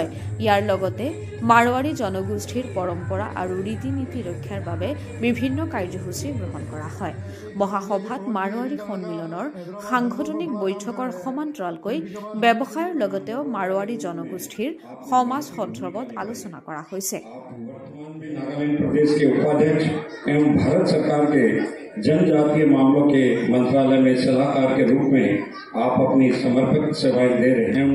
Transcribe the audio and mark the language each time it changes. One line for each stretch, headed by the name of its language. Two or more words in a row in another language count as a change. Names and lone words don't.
Assamese: ইয়াৰ লগতে মাৰোৱাৰী জনগোষ্ঠীৰ পৰম্পৰা আৰু ৰীতি নীতি ৰক্ষাৰ বাবে বিভিন্ন কাৰ্যসূচী গ্ৰহণ কৰা হয়। মহাসভাত মাৰোৱাৰী সন্মিলনৰ সাংগঠনিক বৈঠকৰ সমান্তৰালকৈ ব্যৱসায়ৰ লগতেও মাৰোৱাৰী জনগোষ্ঠীৰ সমাজ সন্দৰ্ভত আলোচনা কৰা হৈছে।
Hindi: प्रदेश के उपाध्यक्ष एवं भारत सरकार के जनजातीय मामलों के मंत्रालय में सलाहकार के रूप में आप अपनी समर्पित सेवाएं दे रहे हैं।